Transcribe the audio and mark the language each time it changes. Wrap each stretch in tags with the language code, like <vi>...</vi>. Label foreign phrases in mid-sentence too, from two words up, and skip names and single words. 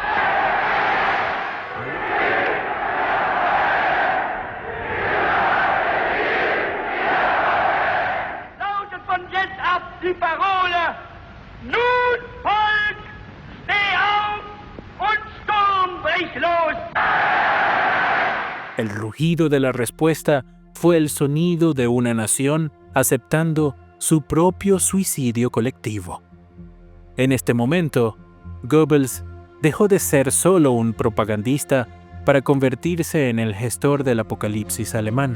<de>Lautet von jetzt ab die Parole: Nun, Volk, steh auf und Sturm brich los.</de> <es>El rugido de la respuesta fue el sonido de una nación aceptando su propio suicidio colectivo. En este momento, Goebbels dejó de ser solo un propagandista para convertirse en el gestor del apocalipsis alemán.</es>